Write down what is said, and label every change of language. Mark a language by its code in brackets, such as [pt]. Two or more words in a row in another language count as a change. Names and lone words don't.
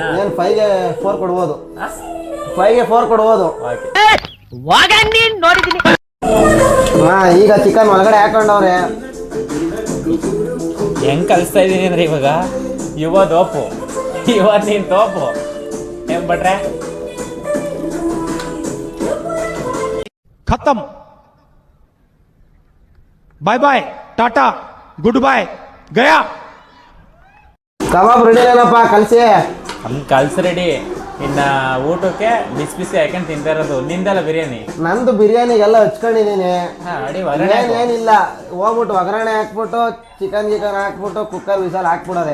[kn] ಏನು 5ಗೆ 4 ಕೊಡ್ಬೋದು. 5ಗೆ 4 ಕೊಡ್ಬೋದು. ಹಾಂ, ಈಗ ಚಿಕನ್ ಒಳಗಡೆ ಹಾಕೊಂಡವ್ರೆ. ಹೆಂಗ್ ಕಲಿಸ್ತಾ ಇದ್ದೀನಿ ಅಂದ್ರೆ ಇವಾಗ ತೋಪು ನೀನು ತೋಪು ಹೆಂಗ್ ಬಟ್ರೆ [hi] खत्म, [en] bye bye, [hi] टाटा, [en] good bye, [hi] गया. [kn] ಕಬಾಬ್ ರೆಡಿ ಏನಪ್ಪ, ಕಲಸಿ. ನಮ್ ಕಲ್ಸ್ ರೆಡಿ. ಇನ್ನ ಊಟಕ್ಕೆ ಬಿಸಿ ಬಿಸಿ ಹಾಕೊಂಡು ತಿಂತಾ ಇರೋದು. ನಿಂದೆಲ್ಲ ಬಿರಿಯಾನಿ? ನಂದು ಬಿರಿಯಾನಿಗೆಲ್ಲ ಹಚ್ಕೊಂಡಿದ್ದೀನಿ. ಏನಿಲ್ಲ, ಹೋಗ್ಬಿಟ್ಟು ಒಗ್ಗರಣೆ ಹಾಕ್ಬಿಟ್ಟು ಚಿಕನ್ ಹಾಕ್ಬಿಟ್ಟು ಕುಕ್ಕರ್ ವಿಸಲ್ ಹಾಕ್ಬಿಡೋದೆ.